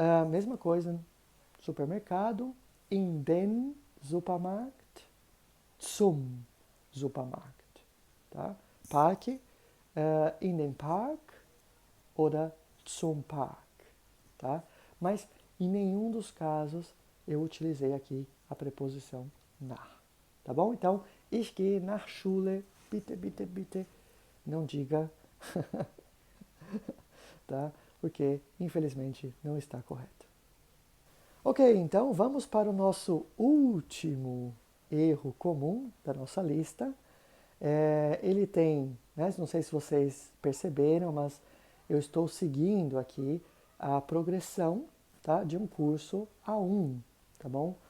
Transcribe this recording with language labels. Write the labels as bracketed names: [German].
[Portuguese] Mesma coisa, supermercado, [German] in den Supermarkt, zum Supermarkt, tá? Parque, in den Park oder zum Park, tá? Mas [Portuguese] Em nenhum dos casos eu utilizei aqui a preposição nach. Tá bom? [German] Então, ich gehe nach Schule, bitte, bitte, bitte. [Portuguese] Não diga, tá? Porque infelizmente não está correto. Ok, então vamos para o nosso último erro comum da nossa lista. Ele tem, né, não sei se vocês perceberam, mas eu estou seguindo aqui a progressão, tá, de um curso A1, tá bom?